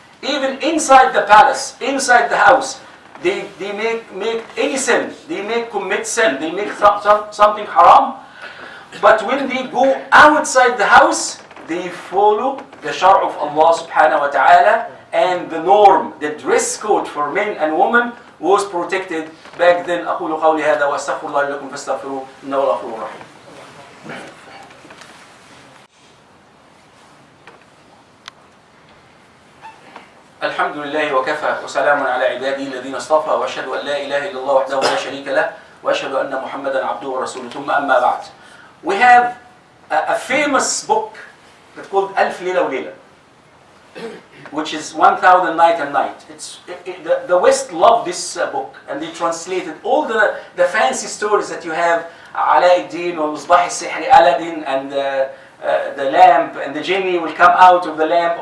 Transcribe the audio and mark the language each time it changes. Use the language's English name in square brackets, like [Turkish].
[English] Even inside the palace, inside the house, they make any sin, they commit sin, they make something haram. But when they go outside the house, they follow the shar of Allah subhanahu wa ta'ala, and the norm, the dress code for men and women was protected back then. [Arabic] أقول قولي هذا وأستغفر الله لكم فاستغفروه إنه هو الغفور الرحيم. الحمد لله وكفى وسلام على عباده الذين اصطفى واشهد ان لا اله الا الله وحده لا شريك له واشهد ان محمدا عبده ورسوله ثم اما بعد. [English] We have a famous book that's called ألف ليلة وليلة, which is 1000 Night and Night. The West loved this book, and they translated all the fancy stories that you have, Alauddin or Misbah al-Sihri, Aladdin, and the lamp and the genie will come out of the lamp.